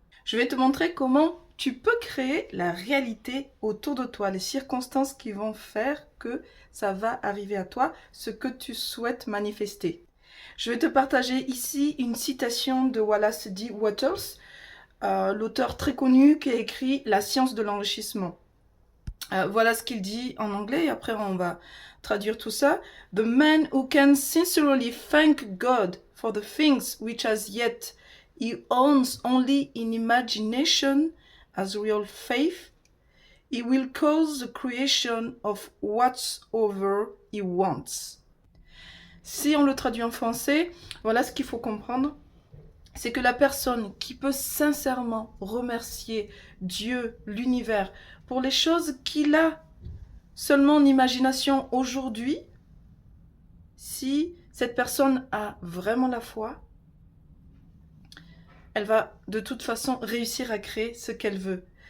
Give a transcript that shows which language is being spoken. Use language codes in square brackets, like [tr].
[fr] Je vais te montrer comment tu peux créer la réalité autour de toi, les circonstances qui vont faire que ça va arriver à toi, ce que tu souhaites manifester. Je vais te partager ici une citation de Wallace D. Wattles, l'auteur très connu qui a écrit La science de l'enrichissement. Voilà ce qu'il dit en anglais, et après on va traduire tout ça. [en] The man who can sincerely thank God for the things which as yet he owns only in imagination as real faith, he will cause the creation of whatsoever he wants. [fr] Si on le traduit en français, voilà ce qu'il faut comprendre. C'est que la personne qui peut sincèrement remercier Dieu, l'univers, pour les choses qu'il a seulement en imagination aujourd'hui, si cette personne a vraiment la foi, elle va de toute façon réussir à créer ce qu'elle veut.